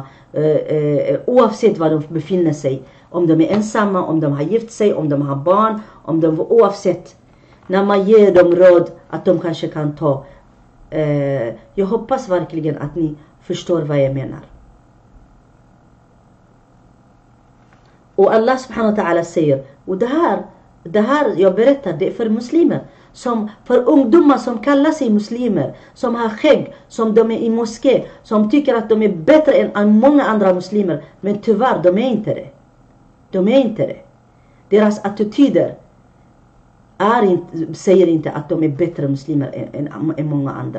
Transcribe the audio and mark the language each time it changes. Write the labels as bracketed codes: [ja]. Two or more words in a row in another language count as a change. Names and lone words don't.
[sv] Oavsett var de befinner sig. Om de är ensamma, om de har gift sig, om de har barn. Oavsett. När man ger dem råd att de kanske kan ta. Jag hoppas verkligen att ni förstår vad jag menar. Och Allah [ar] سبحانه وتعالى [sv] säger. Och det här jag berättar, det är för muslimer. För ungdomar som kallar sig muslimer. Som har skägg, som de är i moské. Som tycker att de är bättre än många andra muslimer. Men tyvärr, de är inte det. De är inte det. Deras attityder säger inte att de är bättre muslimer än många andra.